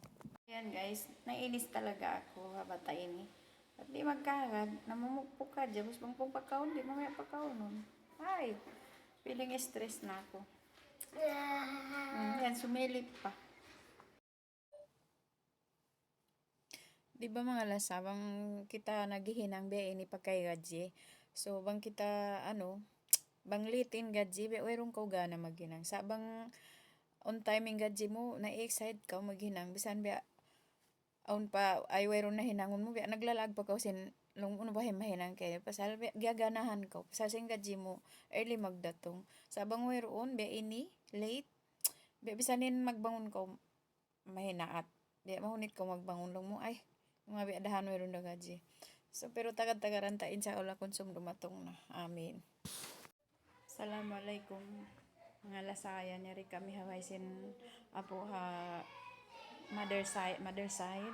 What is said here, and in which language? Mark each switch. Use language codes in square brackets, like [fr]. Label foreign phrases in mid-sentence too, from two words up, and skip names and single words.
[tl] Ayan guys, nainis talaga ako habata ini. [tsg] At di magkagad, namumukpok ka dyan. Mas bang pong pagkaon, di mamaya pagkaunon. [tl] Ay, [en] feeling stress [tl] na ako. Yan, sumilip pa. Di ba mga lasa, [tsg] bang kita naghihinang be ini pagkay gadji. So, bang kita, bang litin gadji, be, wairong ko gana maghinang. Sa bang on timing gadji mo, na-excite ka maghinang. Bisan be, aun pa, ay wayron na hinangon mo, be, naglalag pa ka sin, long uno ba mahinang kayo. Pasal, be, gaganahan ka. Pasal sin gadji mo, early magdatong. Sa bang wayron, be, ini, late, be, bisanin magbangon ka, mahinaat. Be, mahunit ka magbangon lang mo, ay, mga biadahan mo rin na gaji. So, pero tagad-tagaran ta [ar] insya Allah [tsg] konsum dumatong na. [ar] Amin. Assalamualaikum. [tsg] Mga lasaya nyari kami hawaisin apo ha [en] mother side.